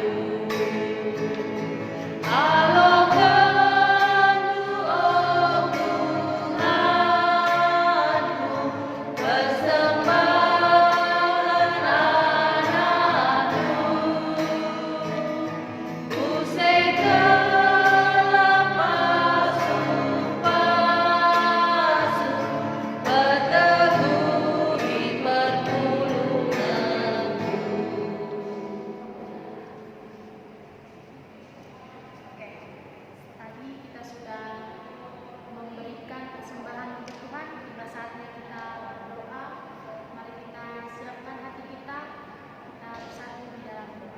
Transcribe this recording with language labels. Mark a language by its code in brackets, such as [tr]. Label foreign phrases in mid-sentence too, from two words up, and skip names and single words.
[id] Alokanku oh Tuhanku, persembahan anakku, usaikanlah pasu-pasu, perteguhi pertolonganku. Oke, tadi kita sudah memberikan persembahan untuk Tuhan. Tiba saatnya kita berdoa. Mari kita siapkan hati kita bersatu di dalam doa.